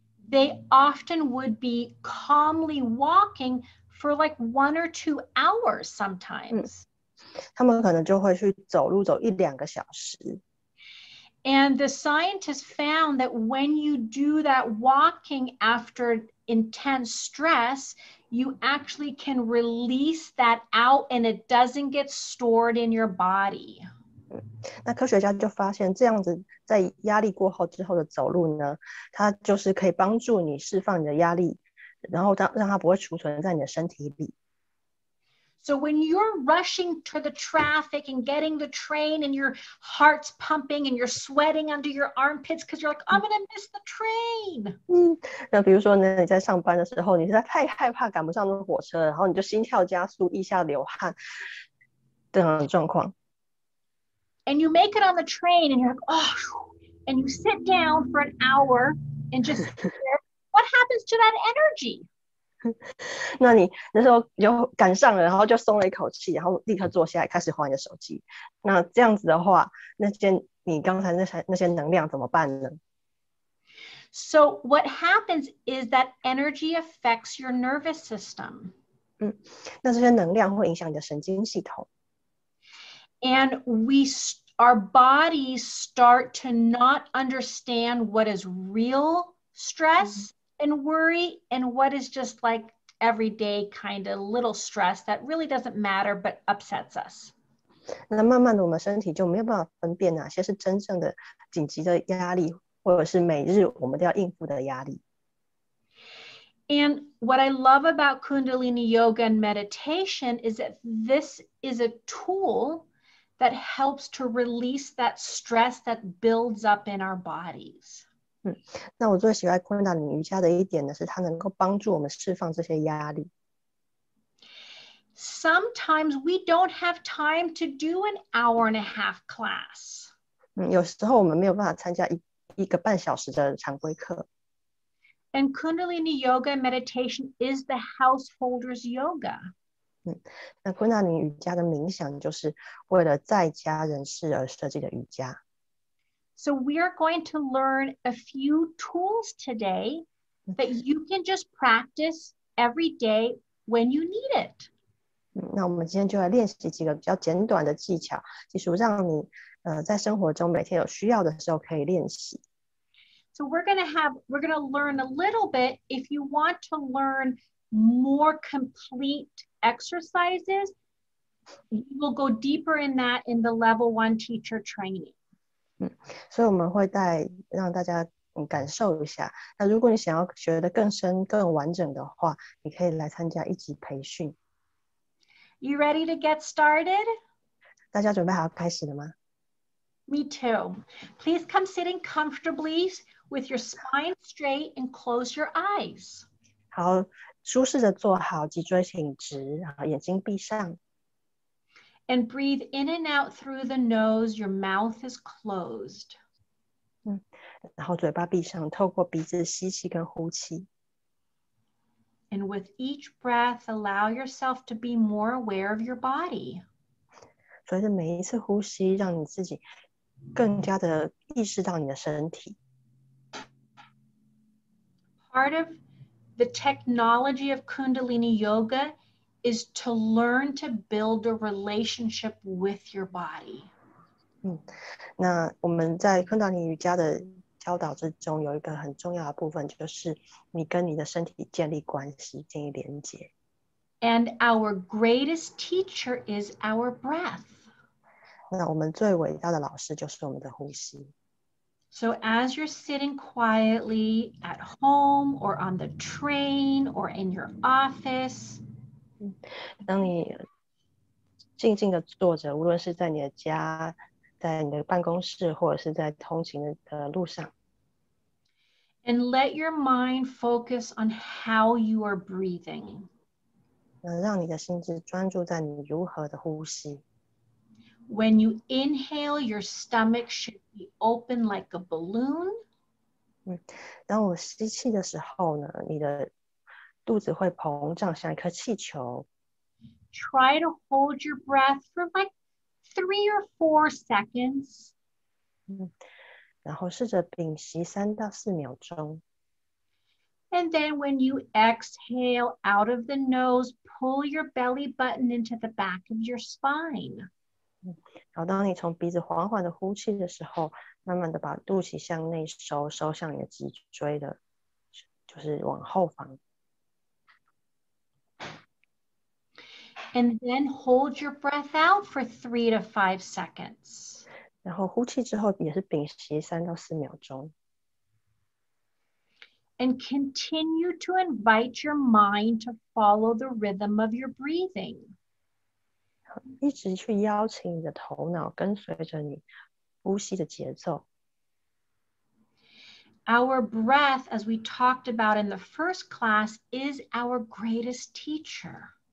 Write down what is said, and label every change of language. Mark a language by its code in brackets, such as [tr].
[en] they often would be calmly walking for like 1 or 2 hours sometimes. [zh] 他们可能就会去走路走1-2个小时。 [en] And the scientists found that when you do that walking after intense stress, you actually can release that out and it doesn't get stored in your body. [zh] 那科学家就发现，这样子在压力过后之后的走路呢，它就是可以帮助你释放你的压力，然后让它不会储存在你的身体里。 [en] So when you're rushing to the traffic and getting the train and your heart's pumping and you're sweating under your armpits because you're like, I'm going to miss the train. [zh] 那比如说呢，你在上班的时候，你实在太害怕赶不上那个火车，然后你就心跳加速、腋下流汗这样的状况。 [en] And you make it on the train and you're like, oh, and you sit down for an hour and just sit there. What happens to that energy? [zh] 那你那时候就赶上了，然后就松了一口气，然后立刻坐下来开始划你的手机。那这样子的话，你刚才那些能量怎么办呢？ [en] So what happens is that energy affects your nervous system. [zh] 那这些能量会影响你的神经系统。 [en] And our bodies start to not understand what is real stress and worry and what is just like everyday kind of little stress that really doesn't matter but upsets us. [zh] 那慢慢的我们身体就没有办法分辨哪些是真正的紧急的压力，或者是每日我们都要应付的压力。 [en] And what I love about Kundalini yoga and meditation is that this is a tool that helps to release that stress that builds up in our bodies. [zh] 那我最喜欢昆达里瑜伽的一点呢，是它能够帮助我们释放这些压力。 [en] Sometimes we don't have time to do an hour and a half class. [zh] 有时候我们没有办法参加一个半小时的常规课。 [en] And Kundalini yoga and meditation is the householder's yoga. [zh] 那昆达里瑜伽的冥想就是为了在家人士而设计的瑜伽。 [en] So we are going to learn a few tools today that you can just practice every day when you need it. [zh] 那我们今天就来练习几个比较简短的技巧，技术让你在生活中每天有需要的时候可以练习。 [en] So we're going to learn a little bit. If you want to learn more complete exercises, you will go deeper in that in the level 1 teacher training. [zh] 所以我们会让大家感受一下。那如果你想要学得更深、更完整的话，你可以来参加1级培训。 [en] You ready to get started? [zh] 大家准备好开始了吗？ [en] Me too. Please come sitting comfortably with your spine straight and close your eyes. [zh] 好，舒适的坐好，脊椎挺直，然后眼睛闭上。 [en] And breathe in and out through the nose. Your mouth is closed. [zh] 然后嘴巴闭上，透过鼻子吸气跟呼气。 [en] And with each breath, allow yourself to be more aware of your body. [zh] 随着每一次呼吸，让你自己更加的意识到你的身体。 [en] Part of the technology of Kundalini yoga is to learn to build a relationship with your body. [zh] 那我们在昆达里瑜伽的教导之中，有一个很重要的部分，就是你跟你的身体建立关系，建立连结。 [en] And our greatest teacher is our breath. [zh] 那我们最伟大的老师就是我们的呼吸。 [en] So as you're sitting quietly at home or on the train or in your office, [zh] 当你静静的坐着，无论是在你的家，在你的办公室，或者是在通勤的路上。 [en] And let your mind focus on how you are breathing. [zh] 让你的心智专注在你如何的呼吸。 [en] When you inhale, your stomach should be open like a balloon. [zh] 当我吸气的时候呢，你的肚子会膨胀，像一颗气球。 [en] Try to hold your breath for like 3 or 4 seconds. [zh] 然后试着屏息3到4秒钟。 [en] And then when you exhale out of the nose, pull your belly button into the back of your spine. [zh] 然后当你从鼻子缓缓的呼气的时候，慢慢的把肚脐向内收，收向你的脊椎的，就是往后方。 [en] And then hold your breath out for 3 to 5 seconds. [zh] 然后呼气之后也是屏息3到4秒钟。 [en] And continue to invite your mind to follow the rhythm of your breathing. [zh] 一直去邀请你的头脑跟随着你呼吸的节奏。 [en] Our breath, as we talked about in the first class, is our greatest teacher.